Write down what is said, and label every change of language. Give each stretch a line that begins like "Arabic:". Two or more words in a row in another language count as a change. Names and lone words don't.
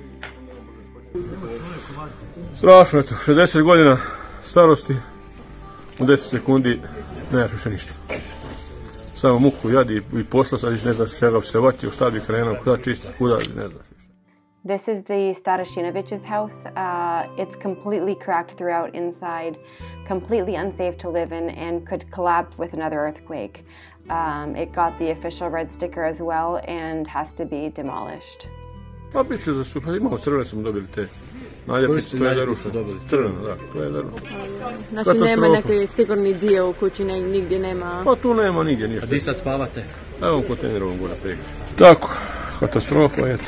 Croatian: Strašno, eto, 60 godina starosti, U 10 sekundi nemaš više ništa. Samo muku, jadi i posla, sad ne znaš čega bi se vatio, šta bi krenuo, kuda čistiti, kuda bi, ne znaš.
English: This is the Stadashinovich's house. It's completely cracked throughout inside, completely unsafe to live in, and could collapse with another earthquake. It got the official red sticker as well and has to be demolished.
Croatian: Pa bit će za super, imamo crvene smo dobili te naljepnice, to je zarušeno. Crveno, da, to je zarušeno. Znači nema neki sigurni dio u kući, nigdje nema? Pa tu nema nigdje ništa. A di sad spavate? Evo u kontejnerovom gore preko. Tako, katastrofa je.